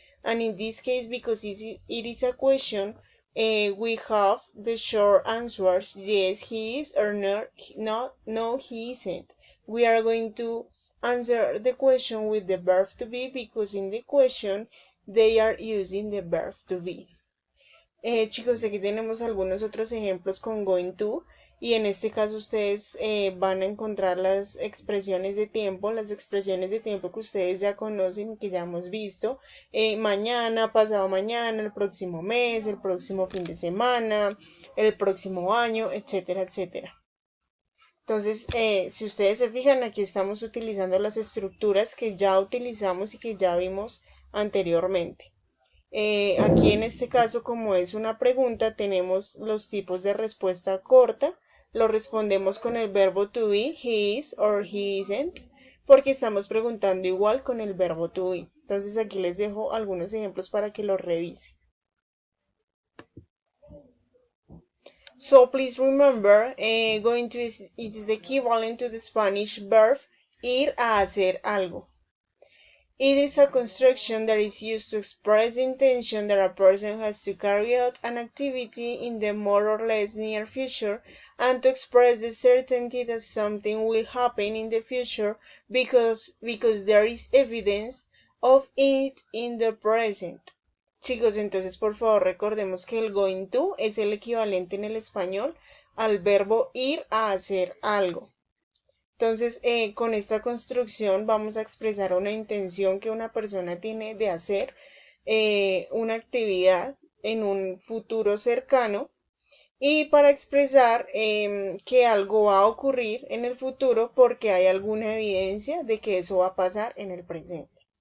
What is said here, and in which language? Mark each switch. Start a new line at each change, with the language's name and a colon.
English: And in this case, because it is a question, we have the short answers: yes, he is, or no, he isn't. We are going to answer the question with the verb to be, because in the question they are using the verb to be.
Spanish: Chicos, aquí tenemos algunos otros ejemplos con going to, y en este caso ustedes van a encontrar las expresiones de tiempo que ustedes ya conocen, que ya hemos visto: mañana, pasado mañana, el próximo mes, el próximo fin de semana, el próximo año, etcétera, etcétera. Entonces, si ustedes se fijan, aquí estamos utilizando las estructuras que ya utilizamos y que ya vimos anteriormente. Aquí en este caso, como es una pregunta, tenemos los tipos de respuesta corta. Lo respondemos con el verbo to be,
English: he is or he isn't,
Spanish: porque estamos preguntando igual con el verbo to be. Entonces aquí les dejo algunos ejemplos para que los revisen.
English: So please remember, going to it is the equivalent to the Spanish verb
Spanish: ir a hacer algo.
English: It is a construction that is used to express the intention that a person has to carry out an activity in the more or less near future, and to express the certainty that something will happen in the future because there is evidence of it in the present.
Spanish: Chicos, entonces por favor recordemos que el going to es el equivalente en el español al verbo ir a hacer algo. Entonces, con esta construcción vamos a expresar una intención que una persona tiene de hacer una actividad en un futuro cercano y para expresar que algo va a ocurrir en el futuro porque hay alguna evidencia de que eso va a pasar en el presente.